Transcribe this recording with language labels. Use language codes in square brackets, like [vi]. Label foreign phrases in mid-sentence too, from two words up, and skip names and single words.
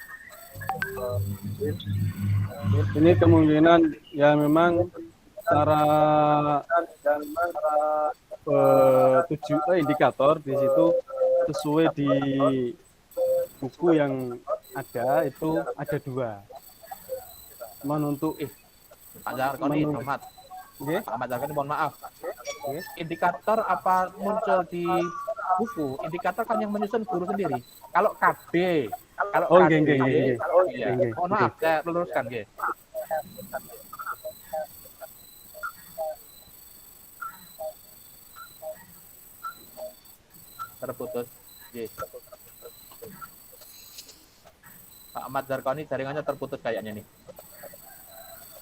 [id] Ini kemungkinan ya memang cara indikator di situ sesuai di buku yang ada itu ada 2. Cuman untuk Pak Zarkoni, Ahmad. nggih, Pak Ahmad Zarkoni, mohon maaf. Indikator apa muncul di buku? Indikator kan yang menyusun guru sendiri. Kalau KB, kalau Oh, KB, [jv] nggih, nggih, nggih, nggih. [id] iya. Nggih, Mohon maaf, saya luruskan, nggih. Terputus, nggih. Pak Ahmad Zarkoni jaringannya terputus kayaknya nih.